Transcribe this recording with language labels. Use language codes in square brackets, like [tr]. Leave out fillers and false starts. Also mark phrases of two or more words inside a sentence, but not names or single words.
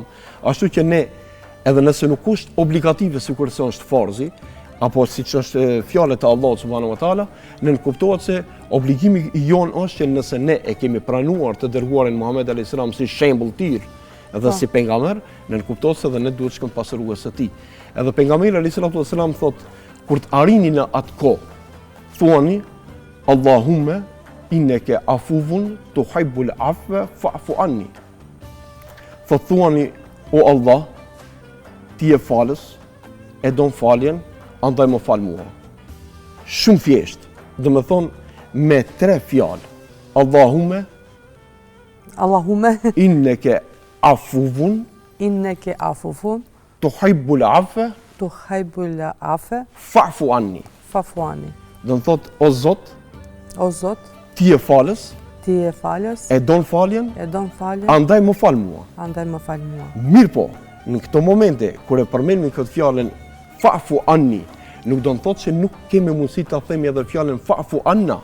[sq] Ashtu që ne, edhe nëse nuk është obligative sikur se është farzi, apo siç është fjalët e Allahut [ar] سبحانه وتعالى, [sq] ne kuptohet se obligimi i jon është që nëse ne e kemi pranuar të dërguarin Muhammed [ar] عليه السلام [sq] si shembull tir dhe si pejgamber, ne kuptohet se edhe ne duhet të shkojmë pas rrugës së tij. Edhe pejgamberi [ar] عليه السلام [sq] thotë, kur të arrini në atë kohë, thuani [ar] اللهم إنك عفو تحب العفو فاعف عني. [sq] Thuani, o Allah, ti je falës, e don faljen, andaj më fal mua. Shumë thjesht, do të thonë me 3 fjalë. [ar] اللهم إنك عفو تحب العفو فاعف عني. [sq] Do të thotë o Zot, ti je falës, e don faljen, andaj më fal mua. Mirë po, në këto momente kur e përmendemi këtë fjalën [ar] فاعف عني, [sq] nuk do të thotë se nuk kemi mundësi ta themi edhe fjalën [ar] فاعف عنا.